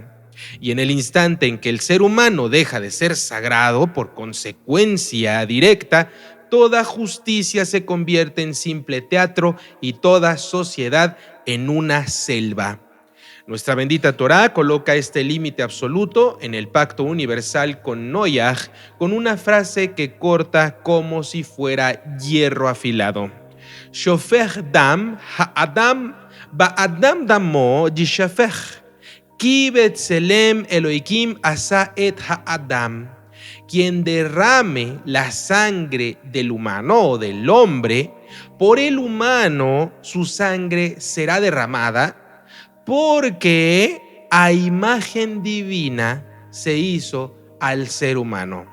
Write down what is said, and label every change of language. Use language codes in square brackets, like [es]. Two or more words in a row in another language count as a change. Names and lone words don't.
[es] Y en el instante en que el ser humano deja de ser sagrado, por consecuencia directa, toda justicia se convierte en simple teatro y toda sociedad en una selva. Nuestra bendita Torá coloca este límite absoluto en el pacto universal con Noach con una frase que corta como si fuera hierro afilado. [he] שופך דם האדם באדם דמו ישפך כי בצלם אלהים עשה את האדם. [es] Quien derrame la sangre del humano o del hombre, por el humano su sangre será derramada, porque a imagen divina se hizo al ser humano.